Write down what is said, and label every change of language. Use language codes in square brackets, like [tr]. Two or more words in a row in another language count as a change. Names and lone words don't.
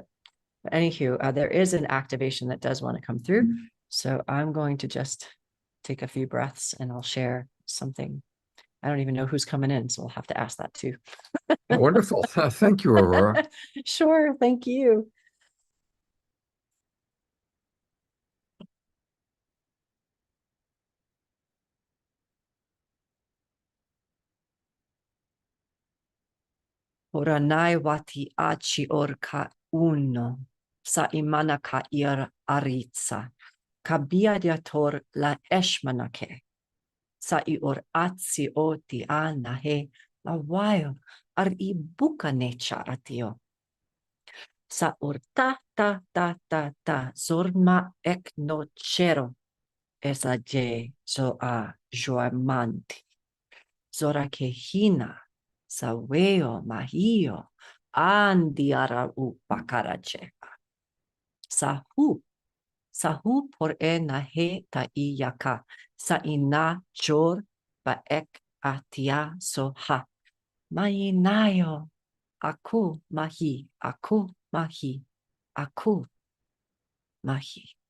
[en] But anywho, there is an activation that does want to come through. So I'm going to just take a few breaths and I'll share something. I don't even know who's coming in, so we'll have to ask that too. Wonderful. Thank you, Aurora. Sure. Thank you. Oranai wati achi orka uno, sa imana ka ir aritsa, kabia diator la eshmanake, sa ior atsi oti anahe, la waio ar ibuka necha atio. Sa urta ta zorma ek no chero, esa je zo a joamanti, zora que hina, sa weo mahio, andiara upakarachepa. Sahu por e na he ta iyaka, sa ina jor ba ek atia so ha. Mainayo, aku mahi, aku mahi, aku mahi.